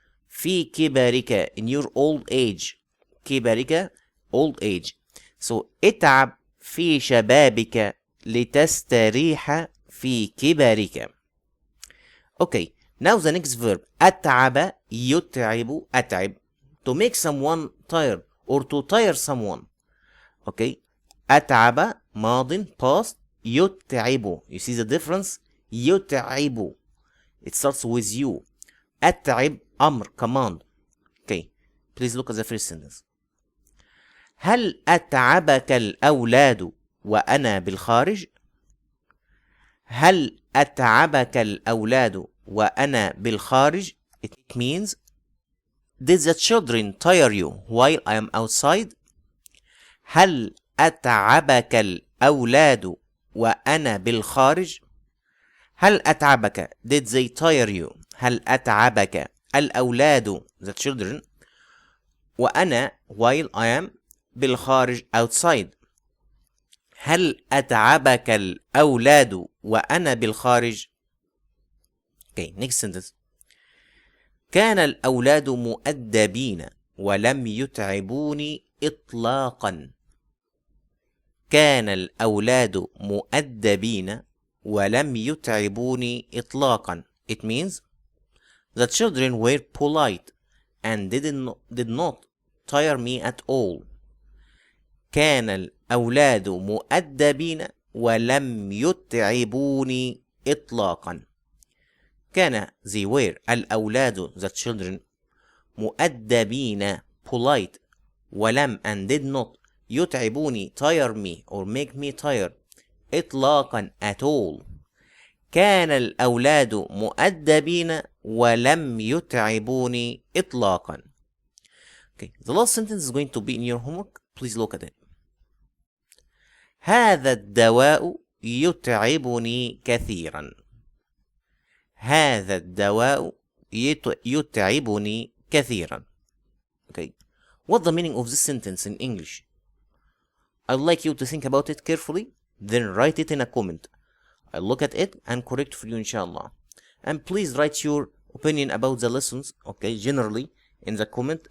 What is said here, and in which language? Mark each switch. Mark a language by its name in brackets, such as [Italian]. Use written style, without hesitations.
[Arabic] في كبرك [English] in your old age. كبرك old age. [Arabic] So اتعب في شبابك لتستريح في كبرك. [English] Okay, now the next verb. [Arabic] أتعب يتعب أتعب. [English] To make someone tired or to tire someone. [Arabic] Okay, أتعب ماضٍ past يتعب. [English] You see the difference? يتعب. It starts with you. [Arabic] أتعب أمر command. [English] Okay, please look at the first sentence. [Arabic] هل أتعبك الأولاد وأنا بالخارج؟ هل أتعبك الأولاد وأنا بالخارج? [English] It means did the children tire you while I am outside? [Arabic] هل أتعبك الأولاد وأنا بالخارج؟ هل أتعبك [English] did they tire you؟ [Arabic] هل أتعبك الأولاد [English] the children [Arabic] وأنا [English] while I am [Arabic] بالخارج outside. هل أتعبك الأولاد وأنا بالخارج؟ Okay, next sentence. كان الأولاد مؤدبين ولم يتعبوني إطلاقا. كان الأولاد مؤدبين ولم يتعبوني إطلاقا. [English] It means the children were polite and did not tire me at all. [Arabic] كان الأولاد مؤدبين ولم يتعبوني إطلاقا. [English] كان they were [Arabic] الأولاد [English] the children [Arabic] مؤدبين [English] polite [Arabic] ولم [English] and did not [Arabic] يتعبوني [English] tire me or make me tired [Arabic] إطلاقا [English] at all. [Arabic] كان الأولاد مؤدبين ولم يتعبوني إطلاقا. [English] Okay, the last sentence is going to be in your homework. Please look at it. [Arabic] هذا الدواء يتعبني كثيرا. هذا الدواء يتعبني كثيرا. [English] Okay, what's the meaning of this sentence in English? I'd like you to think about it carefully, then write it in a comment. I'll look at it and correct for you, inshallah. And please write your opinion about the lessons, okay, generally in the comment.